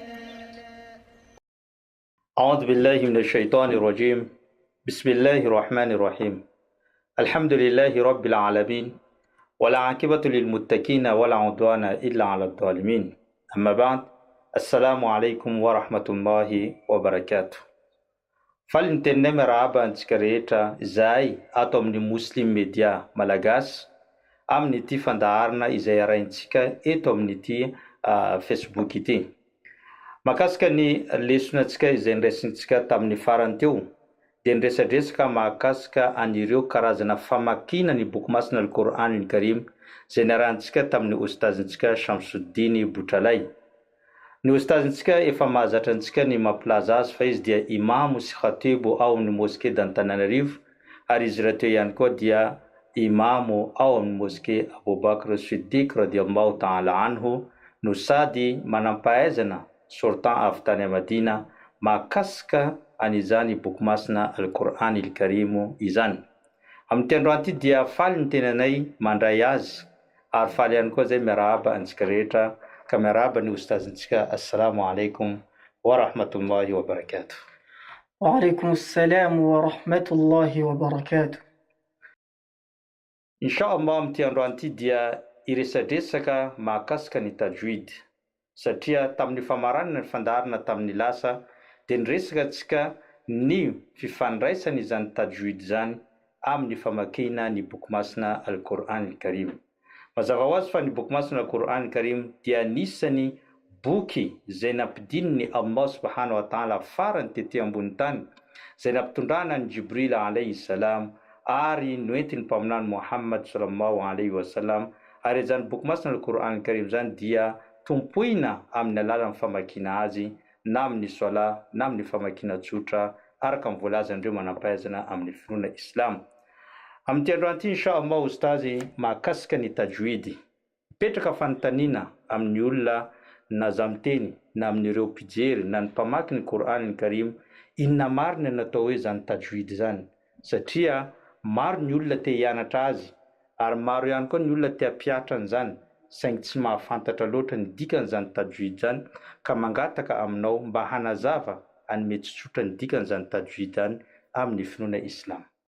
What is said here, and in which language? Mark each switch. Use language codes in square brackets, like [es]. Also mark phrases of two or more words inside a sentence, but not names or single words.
[ar] أعوذ بالله من الشيطان الرجيم. بسم الله الرحمن الرحيم. الحمد لله رب العالمين والعاقبة للمتقين ولا عدوان إلا على الظالمين. أما بعد، السلام عليكم ورحمة الله وبركاته. [mg] Falintenema rahaba antsika rehetra izay ato amin'ny Muslim Media Malagasy amin'ity fandaharana izay arahintsika eto amin'ity Facebook ity. Makasika ny lesonantsika izay niraisintsika tamin'ny farany teo dia niresadresaka mahakasika anireo karazana famakina ny boky masina Al-Qur'an Karim izay niarahantsika tamin'ny ostazintsika Shamsuddin Botralay. Ny ostazintsika efa mahazatra antsika ny mampilaza azy fa izy dia imamo sy khatebo ao amin'ny moské d'Antananarivo, ary izy rahateo ihany koa dia imamo ao amin'ny moské Aboubakr Siddiq [ar] رضي الله تعالى عنه, [mg] no sady manampahaizana sortan avy tany Madina mahakasika an'izany boky masina Al-Qur'an Karim izany. Amin'ny androany ity dia faly ny tenanay mandray azy, ary faly ihany koa zay miarahaba antsika rehetra. Kameraba ni ustazintsika. [ar] السلام عليكم ورحمة الله وبركاته. وعليكم السلام ورحمة الله وبركاته. [mg] Inshallah amin'ity androany ity dia iresadresaka mahakasika ny tajwid, satria tamin'ny famaranana ny fandaharana tamin'ny lasa dia niresaka antsika ny fifandraisana izany tajwid zany amin'ny famakina ny boky masina Al-Qur'an Karim. Mazava ho azy fa ny boky masina Al-Qur'an Karim dia anisany boky izay nampidininy [ar] الله سبحانه وتعالى [mg] farany tety ambony tany, izay nampitondrana ny Jibril [ar] عليه السلام [mg] ary noentiny mpaminany Muhammad [ar] صلى الله عليه وسلم. [mg] Ary izany boky masina Al-Qur'an Karim zany dia tompoina amin'ny alalan'ny famakina azy na amin'ny sola na amin'ny famakina tsotra araka ny voalazan'ireo manampahaizana amin'ny finoana Islam. Amin'ity androany ity inshallah ustazy mahakasika ny tajwid, petraka fanontaniana amin'ny olona na zamiteny na amin'ireo mpijery na ny mpamaky ny Qur'an Karim, inona marina natao hoe zany tajwid zany, satria maro ny olona te hianatra azy ary maro ihany koa ny olona te hampiatra an'izany saingy tsy mahafantatra loatra ny dikan'izany tajwid zany, ka mangataka aminao mba hanazava hanome tsotsotra ny dikan'izany tajwid zany amin'ny finoana Islam.